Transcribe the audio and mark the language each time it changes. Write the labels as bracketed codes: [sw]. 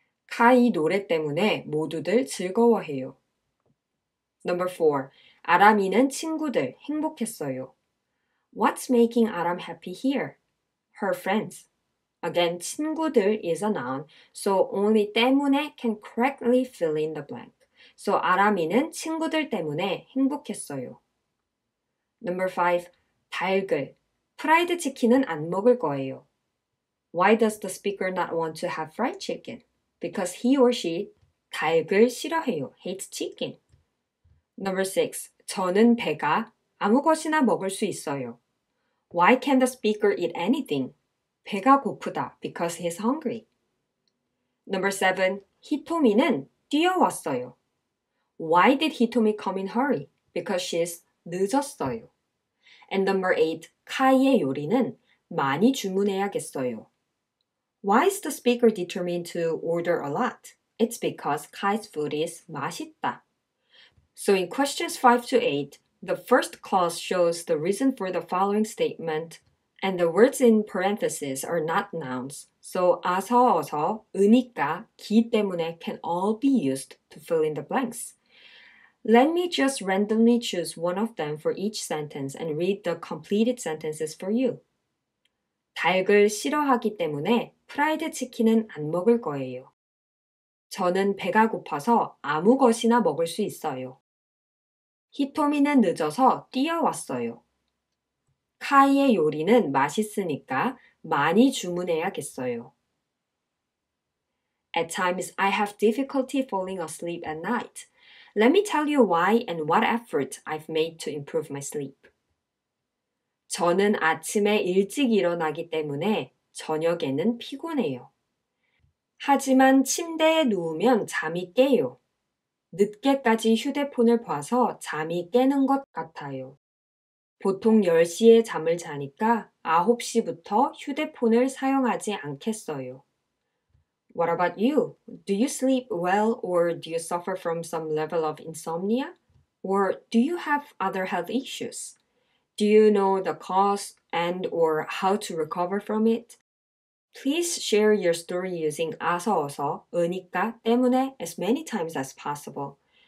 [ko] 카이 노래 때문에 모두들 즐거워해요. [en] Number 4. [ko] 아람이는 친구들 행복했어요. [en] What's making Aram happy here? Her friends. Again, 친구들 is a noun, so only 때문에 can correctly fill in the blank. [ko] So 아람이는 친구들 때문에 행복했어요. [en] Number 5. 닭을. [ko] 프라이드 치킨은 안 먹을 거예요. [en] Why does the speaker not want to have fried chicken? Because he or she [ko] 닭을 싫어해요. [en] Hates chicken. Number 6. [ko] 저는 배가 아무 것이나 먹을 수 있어요. [en] Why can the speaker eat anything? [ko] 배가 고프다. [en] Because he's hungry. Number 7. [ko] 히토미는 뛰어왔어요. [en] Why did 히토미 come in hurry? Because she's 늦었어요. And number 8. [ko] 카이의 요리는 많이 주문해야겠어요. [en] Why is the speaker determined to order a lot? It's because Kai's food is 맛있다. So in questions 5 to 8, the first clause shows the reason for the following statement, and the words in parentheses are not nouns. So 어서, 으니까, 기 때문에 can all be used to fill in the blanks. Let me just randomly choose one of them for each sentence and read the completed sentences for you. [ko] 닭을 싫어하기 때문에 프라이드 치킨은 안 먹을 거예요. 저는 배가 고파서 아무 것이나 먹을 수 있어요. 히토미는 늦어서 뛰어왔어요. 카이의 요리는 맛있으니까 많이 주문해야겠어요. [en] At times, I have difficulty falling asleep at night. Let me tell you why and what effort I've made to improve my sleep. [ko] 저는 아침에 일찍 일어나기 때문에 저녁에는 피곤해요. 하지만 침대에 누우면 잠이 깨요. 늦게까지 휴대폰을 봐서 잠이 깨는 것 같아요. 보통 10시에 잠을 자니까 9시부터 휴대폰을 사용하지 않겠어요. [en] What about you? Do you sleep well or do you suffer from some level of insomnia? Or do you have other health issues? Do you know the cause and or how to recover from it? Please share your story using 아서어서, 으니까, 때문에 as many times as possible.